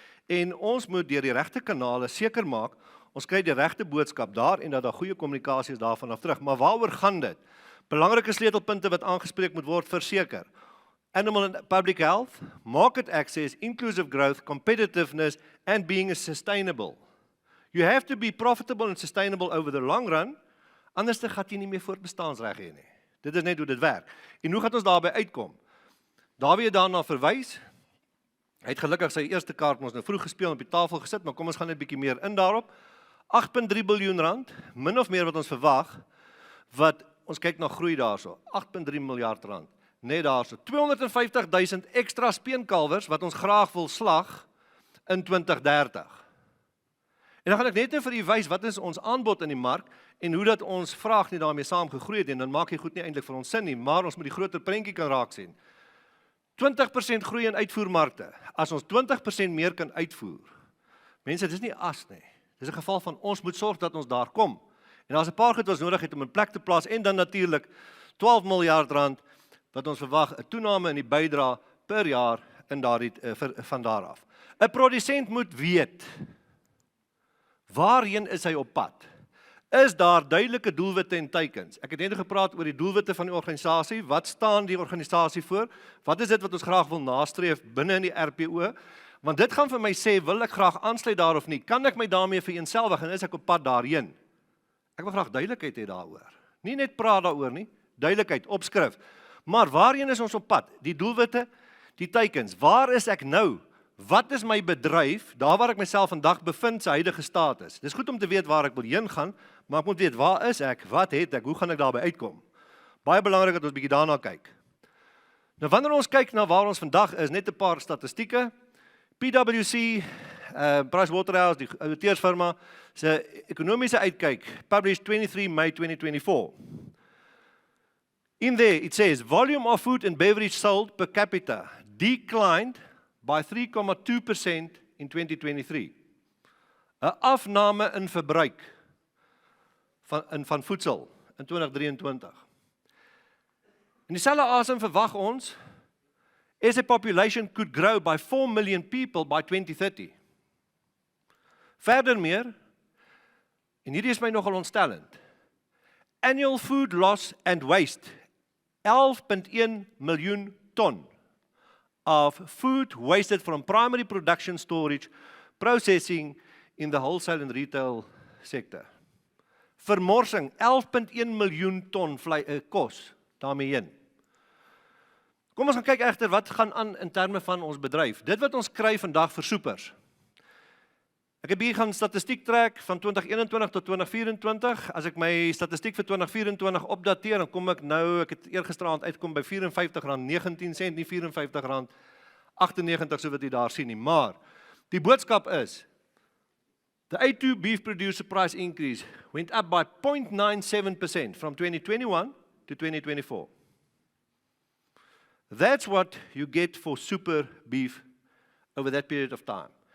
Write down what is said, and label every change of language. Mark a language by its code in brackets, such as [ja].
[af] En ons moet deur die regte kanale seker maak, ons kry die regte boodskap daar en dat daar goeie kommunikasie is daarvan af terug. Maar waaroor gaan dit? Belangrike sleutelpunte wat aangespreek moet word, verseker. [en] Animal and public health, market access, inclusive growth, competitiveness and being sustainable. You have to be profitable and sustainable over the long run, [af] anders gaan jy nie meer voortbestaansreg hê nie. Dit is net hoe dit werk. En hoe gaan ons daarby uitkom? Dawie het daarna verwys. Hy het gelukkig sy eerste kaart ons nou vroeg gespeel en op die tafel gesit, maar kom ons gaan net 'n bietjie meer in daarop. 8.3 biljoen rand, min of meer wat ons verwag, wat ons kyk na groei daarso, 8.3 miljard rand, net daarso, 250.000 ekstra speenkalwers wat ons graag wil slag in 2030. En dan gaan ek net vir u wys wat is ons aanbod in die mark en hoe dat ons vraag nie daarmee saam gegroei het en dan maak jy goed nie eintlik vir ons sin nie, maar ons moet die groter prentjie kan raak sien. 20% groei in uitvoermarkte. As ons 20% meer kan uitvoer. Mense, dit is nie as nie. Dis 'n geval van ons moet sorg dat ons daar kom. En daar's 'n paar goed wat ons nodig het om in plek te plaas en dan natuurlik 12 miljard rand wat ons verwag 'n toename in die bydrae per jaar in daardie van daar af. 'n Produsent moet weet waarheen is hy op pad? Is daar duidelike doelwitte en teikens? Ek het net gepraat oor die doelwitte van die organisasie. Wat staan die organisasie voor? Wat is dit wat ons graag wil nastreef binne in die RPO? Want dit gaan vir my sê, wil ek graag aansluit daar of nie? Kan ek my daarmee vereenselwig en is ek op pad daarheen? Ek wil graag duidelikheid hê daaroor. Nie net praat daaroor nie, duidelikheid, opskrif. Maar waarheen is ons op pad? Die doelwitte, die teikens. Waar is ek nou? Wat is my bedryf, daar waar ek myself vandag bevind, sy huidige status? Dis goed om te weet waar ek wil heen gaan, maar ek moet weet, waar is ek, wat het ek, hoe gaan ek daarby uitkom? Baie belangrik dat ons bietjie daarna kyk. Nou wanneer ons kyk na waar ons vandag is, net 'n paar statistieke. PwC, Pricewaterhouse, die auditeursfirma, se ekonomiese uitkyk, [en] published 23 May 2024. In there it says, volume of food and beverage sold per capita declined by 3,2% in 2023. [af] 'n Afname in verbruik van voedsel in 2023. In dieselfde asem verwag ons [en] as a population could grow by 4 million people by 2030. [af] Verdermeer, en hierdie is my nogal ontstellend, [en] annual food loss and waste, 11.1 [af] miljoen ton [en] of food wasted from primary production, storage, processing in the wholesale and retail sector. [af] Vermorsing, 11.1 miljoen ton kos daarmee heen. Kom ons gaan kyk egter wat gaan aan in terme van ons bedryf. Dit wat ons kry vandag vir soepers. Ek heb hier gaan statistiek trek van 2021 tot 2024. As ek my statistiek vir 2024 opdateer, dan kom ek nou, ek het eergisteraand uitkom by R54.19, nie R54.98 so wat jy daar sien nie. Maar die boodskap is, [en] the A2 beef producer price increase went up by 0.97% from 2021 to 2024. That's what you get for super beef over that period of time.